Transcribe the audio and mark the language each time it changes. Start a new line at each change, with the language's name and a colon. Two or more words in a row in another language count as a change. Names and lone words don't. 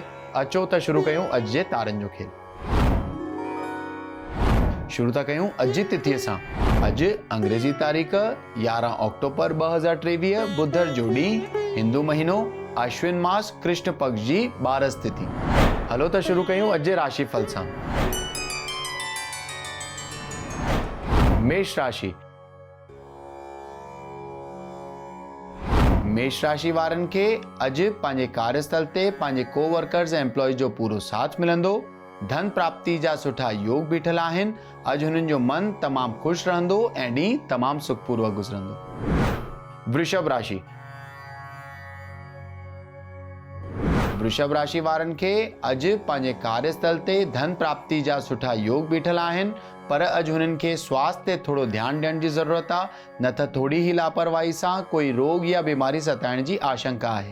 Sindhi: अचो त शुरू कयूं अॼु जे तारनि जो खेल। शुरू था कयूं अॼु जी तिथीअ सां। अॼु अंग्रेजी तारीख़ 11 अक्टूबर 2023 बुधर जो ॾींहुं, हिंदू महीनो अश्विन मास कृष्ण पक्ष जी 12 तिथि। हलो त शुरू कयूं अॼु जे राशिफल सां। मेष राशि। मेष राशि वारनि खे अॼु पंहिंजे कार्यस्थल ते पंहिंजे कोवर्कर्स ऐं एम्प्लॉइज जो पूरो साथ मिलंदो। धन प्राप्ति जा सुठा योग बीठल आहिनि। अॼु हुननि जो मन तमामु ख़ुशि रहंदो ऐं ॾींहुं तमामु सुखपूर्वक गुज़रंदो। वृषभ राशि। वृषभ राशि वारनि खे अॼु पंहिंजे कार्यस्थल ते धन प्राप्ति जा सुठा योग बीठल आहिनि, पर अॼु हुननि खे स्वास्थ्य ते थोरो ध्यानु ॾियण जी ज़रूरत आहे, न त थोरी ही लापरवाही सां कोई रोग या बीमारी सताइण जी आशंका आहे।